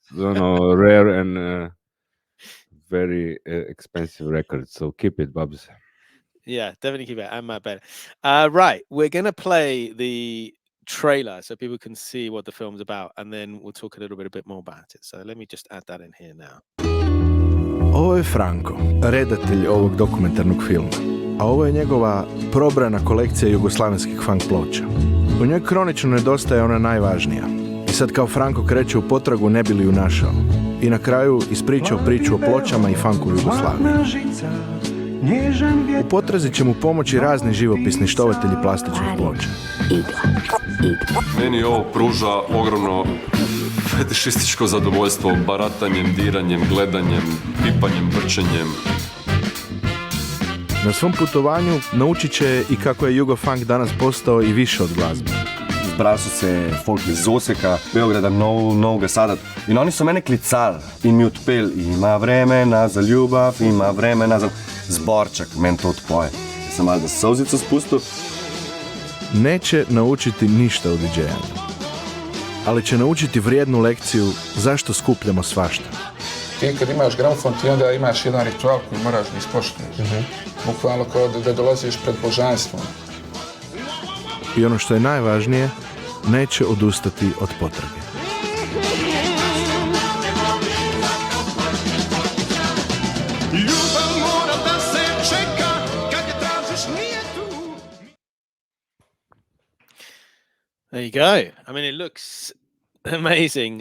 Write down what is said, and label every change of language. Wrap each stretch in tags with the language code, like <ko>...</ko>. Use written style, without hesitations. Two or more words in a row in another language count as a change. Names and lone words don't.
<en>rare and very expensive record. So keep it, Bubs. Yeah, definitely keep it. And Matt Baylor. Right, we're gonna play the trailer so people can see what the film's about, and then we'll talk a bit more about it. So let me just add that in here now.</en> <hr>Ovo je Franko, redatelj ovog dokumentarnog filma, a ovo je njegova probrana kolekcija jugoslavenskih funk ploča. U njoj kronično nedostaje ona najvažnija. I sad kao Franko kreće u potragu ne bi li ju našao. I na kraju ispričao priču o pločama i funku u Jugoslaviji. U potrazi će mu pomoći razni živopisni štovatelji plastičnih ploča. Meni ovo pruža ogromno fetišističko zadovoljstvo baratanjem, diranjem, gledanjem, pipanjem, vrčenjem. Na svom putovanju naučit će i kako je Jugofunk danas postao i više od glazbe.</hr> <sl>Zbral so se folk iz Oseka, Beograda, Novega Sada in oni so mene klicali in mi odpeli,</sl> <hr>ima vremena za ljubav, ima vremena za zborčak,</hr> <sl>meni to odpoje. Ja sam malo da solzico spustil.</sl> <hr>Neće naučiti ništa u DJ-anju, ali će naučiti vrijednu lekciju zašto skupljamo svašta.</hr> <sr>Ti kad imaš gramofon, ti onda imaš jedan ritual koji moraš da ispoštuješ. Bukvalno kao da dolaziš pred božanstvom.</sr> <hr>I ono što je najvažnije, neće odustati od potrage.</hr> <en>There you go. I mean, it looks amazing.</en>